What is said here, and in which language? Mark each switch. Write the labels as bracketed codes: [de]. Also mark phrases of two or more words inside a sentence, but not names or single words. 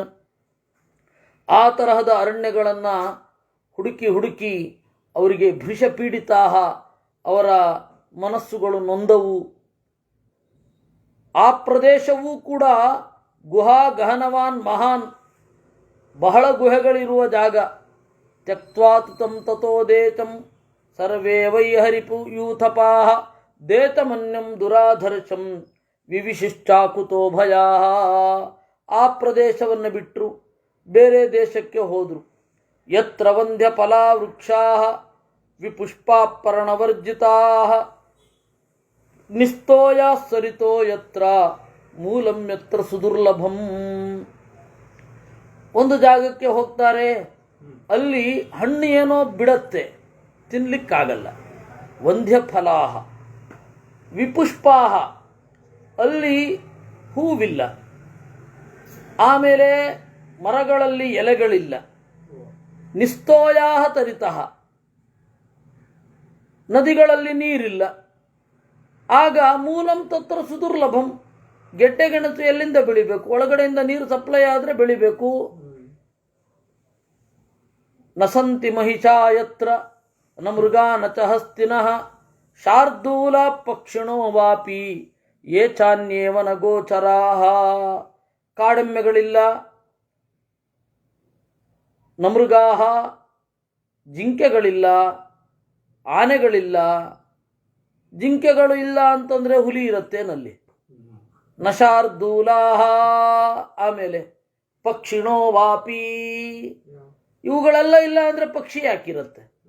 [kn] ಆ ತರಹದ ಅರಣ್ಯಗಳನ್ನು ಹುಡುಕಿ ಹುಡುಕಿ ಅವರಿಗೆ [sa] ಭೃಶ ಪೀಡಿತಾ, [kn] ಅವರ ಮನಸ್ಸುಗಳು ನೊಂದವು. ಆ ಪ್ರದೇಶವೂ ಕೂಡ [sa] ಗುಹಾ ಗಹನವಾನ್ ಮಹಾನ್, [kn] ಬಹಳ ಗುಹೆಗಳಿರುವ ಜಾಗ. [sa] ತ್ಯಕ್ತ್ವಾ ತಂ ತಥೋ ದೇತಂ ಸರ್ವೇ ವೈ ಹರಿಪೂಯೂಥಪಾಃ ದೇತಮನ್ಯಂ ದುರಾಧರ್ಷಂ ವಿವಿಶಿಷ್ಟಾಕುತೋ ಭಯಾ. [kn] ಆ ಪ್ರದೇಶವನ್ನು ಬಿಟ್ಟರು, ಬೇರೆ ದೇಶಕ್ಕೆ ಹೋದರು. [sa] ಯತ್ರ ವಂದ್ಯ ಫಲಾ ವೃಕ್ಷಾಃ ವಿಪುಷ್ಪಾಪರ್ಣವರ್ಜಿತಾಃ ನಿಸ್ತೋಯಾ ಸರಿತೋ ಯತ್ರ ಮೂಲಂ ಯತ್ರ ಸುದುರ್ಲಭಂ. [kn] ಒಂದು ಜಾಗಕ್ಕೆ ಹೋಗ್ತಾರೆ, ಅಲ್ಲಿ ಹಣ್ಣು ಏನೋ ಬಿಡತ್ತೆ, ತಿನ್ನಲಿಕ್ಕಾಗಲ್ಲ. [sa] ವಂದ್ಯ ಫಲಾಹ ವಿಪುಷ್ಪಾಹ, [kn] ಅಲ್ಲಿ ಹೂವಿಲ್ಲ. ಆಮೇಲೆ ಮರಗಳಲ್ಲಿ ಎಲೆಗಳಿಲ್ಲ. [sa] ನಿಸ್ತೋಯಾಹ ತರಿತಃ, [kn] ನದಿಗಳಲ್ಲಿ ನೀರಿಲ್ಲ. ಆಗ [sa] ಮೂಲಂ ತತ್ರ ಸುದುರ್ಲಭಂ, [kn] ಗೆಡ್ಡೆ ಗೆಣಸು ಎಲ್ಲಿಂದ ಬೆಳಿಬೇಕು? ಒಳಗಡೆಯಿಂದ ನೀರು ಸಪ್ಲೈ ಆದರೆ ಬೆಳಿಬೇಕು. [sa] ನ ಸಂತಿ ಮಹಿಷಾ ಯತ್ರ ನ ಮೃಗಾ ನ ಚ ಹಸ್ತಿನಃ ಶಾರ್ದೂಲ ಪಕ್ಷಿಣೋ ವಾಪಿ ಯೇ ಚಾನ್ಯೇವ ನ ಗೋಚರಾಃ. [kn] ಕಾಡೆಮ್ಮೆಗಳಿಲ್ಲ, [sa] ನ ಮೃಗಾಃ [kn] ಜಿಂಕೆಗಳಿಲ್ಲ, ಆನೆಗಳಿಲ್ಲ. ಜಿಂಕೆಗಳು ಇಲ್ಲ ಅಂತಂದರೆ ಹುಲಿ ಇರತ್ತೇನಲ್ಲಿ. [sa] ನ ಶಾರ್ದೂಲಾಹ, [kn] ಆಮೇಲೆ [sa] ಪಕ್ಷಿಣೋ ವಾಪಿ, [kn] ಇವುಗಳೆಲ್ಲ ಇಲ್ಲ ಅಂದರೆ ಪಕ್ಷಿ ಯಾಕಿರುತ್ತೆ?